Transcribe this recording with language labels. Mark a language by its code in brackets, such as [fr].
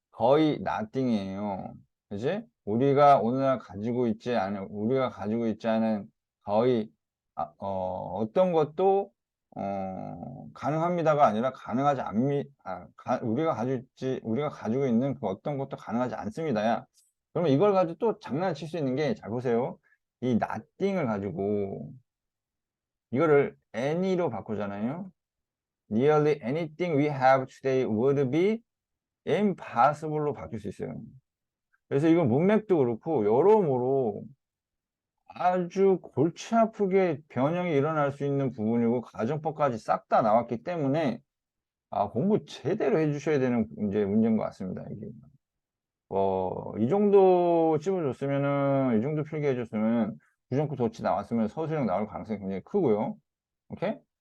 [ko] 거의 nothing이에요. 그지? 우리가 가지고 있지 않은 거의 어떤 것도 가능합니다가 아니라 가능하지 않미, 우리가 가지고 있는 그 어떤 것도 가능하지 않습니다야. 그러면 이걸 가지고 또 장난칠 수 있는 게, 잘 보세요. 이 nothing을 가지고 이거를 any로 바꾸잖아요. [en] Nearly anything we have today would be impossible로 [ko] 바뀔 수 있어요. 그래서 이건 문맥도 그렇고 여러모로 아주 골치 아프게 변형이 일어날 수 있는 부분이고 가정법까지 싹 다 나왔기 때문에 공부 제대로 해주셔야 되는 이제 문제인 것 같습니다. 이게 이 정도 찝어줬으면은 이 정도 필기해줬으면 부정구 도치 나왔으면 서술형 나올 가능성이 굉장히 크고요. 오케이?